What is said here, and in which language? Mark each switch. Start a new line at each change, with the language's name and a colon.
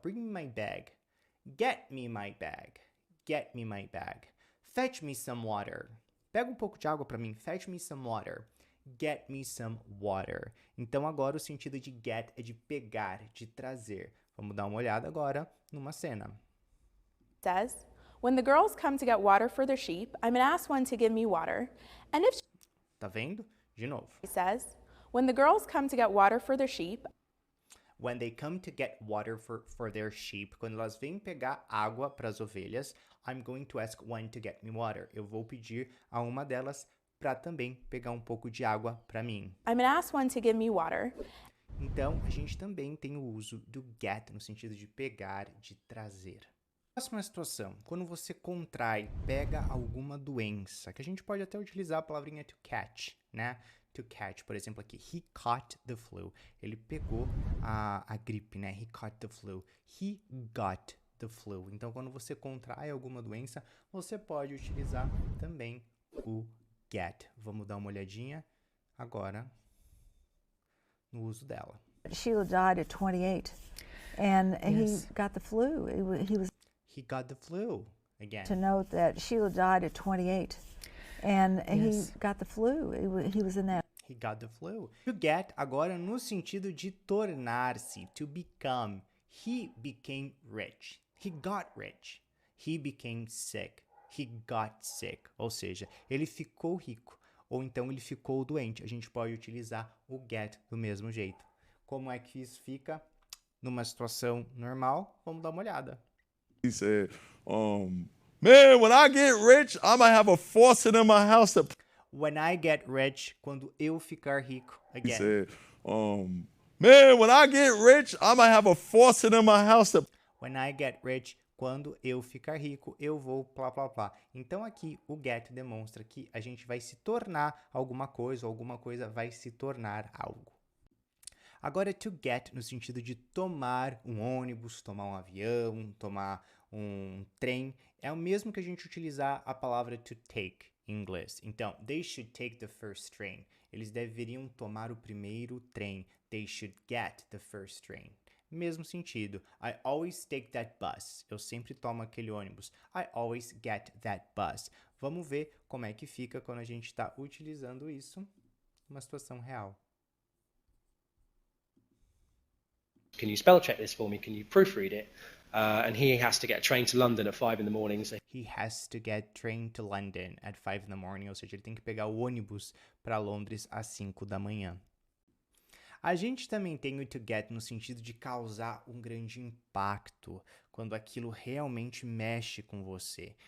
English: Bring me my bag. Get me my bag. Get me my bag. Fetch me some water.
Portuguese: Pega um pouco de água para mim.
English: Fetch me some water. Get me some water.
Portuguese: Então, agora o sentido de get é de pegar, de trazer. Vamos dar uma olhada agora numa cena.
English: Says, when the girls come to get water for their sheep, I'm gonna ask one to give me water. And if
Portuguese: Tá vendo? De novo.
English: she says, when the girls come to get water for their sheep, When they come to get water for their sheep,
Portuguese: quando elas vêm pegar água para as ovelhas,
English: I'm going to ask one to get me water.
Portuguese: Eu vou pedir a uma delas para também pegar um pouco de água para mim.
English: I'm gonna ask one to give me water.
Portuguese: Então, a gente também tem o uso do get no sentido de pegar, de trazer. Próxima situação, quando você contrai, pega alguma doença, que a gente pode até utilizar a palavrinha to catch, né?
English: To catch,
Portuguese: por exemplo, aqui,
English: he caught the flu.
Portuguese: Ele pegou a gripe, né?
English: He caught the flu. He got the flu.
Portuguese: Então, quando você contrai alguma doença, você pode utilizar também o get. Vamos dar uma olhadinha agora no uso dela.
English: Sheila died at 28, and Yes. he got the flu. He was He got the flu. Again. to note that Sheila died at 28, and Yes. he got the flu. He was in that. He got the flu. To get
Portuguese: agora no sentido de tornar-se,
English: to become. He became rich. He got rich. He became sick. he got sick,
Portuguese: ou seja, ele ficou rico, ou então ele ficou doente. A gente pode utilizar o get do mesmo jeito. Como é que isso fica numa situação normal? Vamos dar uma olhada.
English: He said, man, when I get rich, I might have a faucet in my house that When I get rich,
Portuguese: quando eu ficar rico.
English: he Again. said, man, when I get rich, I might have a faucet in my house that When I get rich,
Portuguese: quando eu ficar rico, eu vou plá, plá, plá. Então aqui o get demonstra que a gente vai se tornar alguma coisa, ou alguma coisa vai se tornar algo. Agora, to get no sentido de tomar um ônibus, tomar um avião, tomar um trem, é o mesmo que a gente utilizar a palavra to take em inglês.
English: Então, they should take the first train.
Portuguese: Eles deveriam tomar o primeiro trem.
English: They should get the first train.
Portuguese: Mesmo sentido.
English: I always take that bus.
Portuguese: Eu sempre tomo aquele ônibus.
English: I always get that bus.
Portuguese: Vamos ver como é que fica quando a gente está utilizando isso numa situação real.
English: Can you spell check this for me? Can you proofread it? And he has to get a train to London at 5 in the morning. So He has to get train to London at 5 in the morning.
Portuguese: Ou seja, ele tem que pegar o ônibus para Londres às 5 da manhã. A gente também tem o to get no sentido de causar um grande impacto, quando aquilo realmente mexe com você.